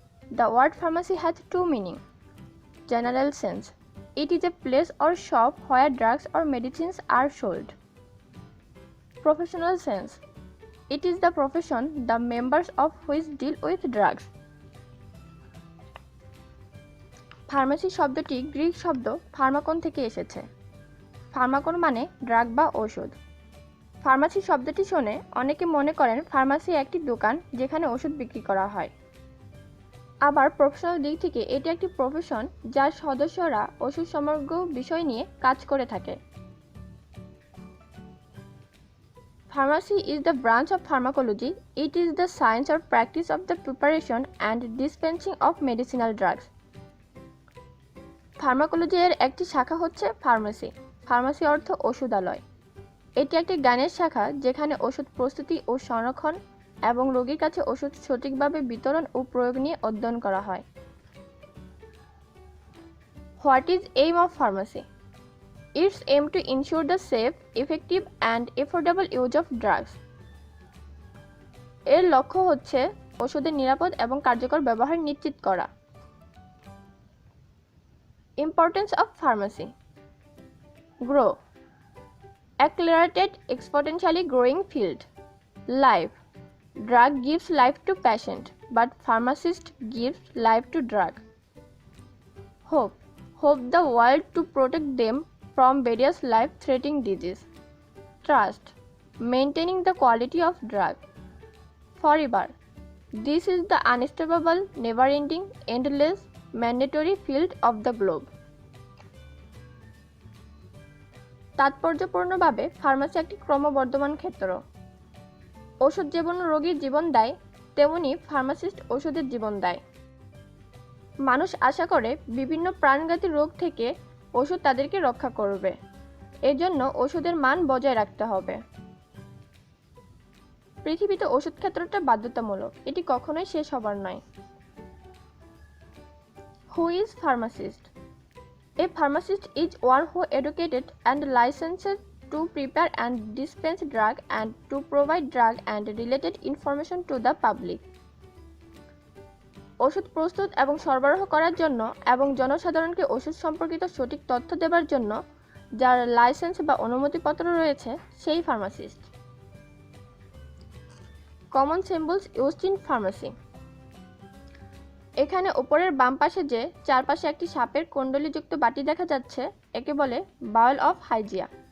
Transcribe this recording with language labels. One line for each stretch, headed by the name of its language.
English: The word pharmacy has two meanings. General sense. It is a place or shop where drugs or medicines are sold. Professional sense. It is the profession the members of which deal with drugs.
Bangla: Pharmacy শব্দটি Greek শব্দ ফার্মাকন থেকে এসেছে। ফার্মাকন মানে drug বা ওষুধ। Pharmacy শব্দটি শুনে অনেকে মনে করেন ফার্মাসি একটি দোকান যেখানে ওষুধ বিক্রি করা হয়। আবার প্রফেশনাল দিক থেকে এটি একটি প্রফেশন যার সদস্যরা ওষুধ সমগ্র বিষয় নিয়ে কাজ করে থাকে।
English: Pharmacy is the branch of pharmacology. It is the science or practice of the preparation and dispensing of medicinal drugs.
Bangla: Pharmacology এর একটি শাখা হচ্ছে ফার্মেসি। ফার্মেসি অর্থ ওষুধালয়। এটি একটি জ্ঞানের শাখা যেখানে ওষুধ প্রস্তুতি ও সংরক্ষণ এবং রোগীর কাছে ওষুধ সঠিকভাবে বিতরণ ও প্রয়োগ নিয়ে অধ্যয়ন করা হয়।
English: What is aim of pharmacy? Its aim to ensure the safe, effective and affordable use of drugs.
Bangla: এর লক্ষ্য হচ্ছে ওষুধের নিরাপদ এবং কার্যকর ব্যবহার নিশ্চিত করা।
English: Importance of pharmacy. Grow. Accelerated, exponentially growing field. Life. Drug gives life to patient, but pharmacist gives life to drug. Hope. Hope the world to protect them from various life-threatening disease. Trust. Maintaining the quality of drug. Forever. This is the unstoppable, never-ending, endless, mandatory field of the globe.
Bangla: তাৎপর্যপূর্ণভাবে pharmacy একটি ক্রমবর্ধমান ক্ষেত্র। ওষুধ যেমন রোগীর জীবন দেয়, তেমনি pharmacist ওষুধের জীবন দেয়। মানুষ আশা করে বিভিন্ন প্রাণঘাতী রোগ থেকে ওষুধ তাদেরকে রক্ষা করবে। এজন্য ওষুধের মান বজায় রাখতে হবে। পৃথিবীতে ওষুধ ক্ষেত্রটা বাধ্যতামূলক, এটি কখনোই শেষ হবার নয়।
English: Who is pharmacist? A pharmacist is one who educated and licensed to prepare and dispense drug and to provide drug and related information to the public.
Bangla: ওষুধ প্রস্তুত এবং সরবরাহ করার জন্য এবং জনসাধারণকে ওষুধ সম্পর্কিত সঠিক তথ্য দেবার জন্য যার লাইসেন্স বা অনুমতিপত্র রয়েছে সেই pharmacist.
English: Common symbols used in pharmacy.
Bangla: এখানে উপরের বাম পাশে যে চারপাশে একটি সাপের কুণ্ডলীযুক্ত বাটি দেখা যাচ্ছে একে বলে বাউল অফ হাইজিয়া।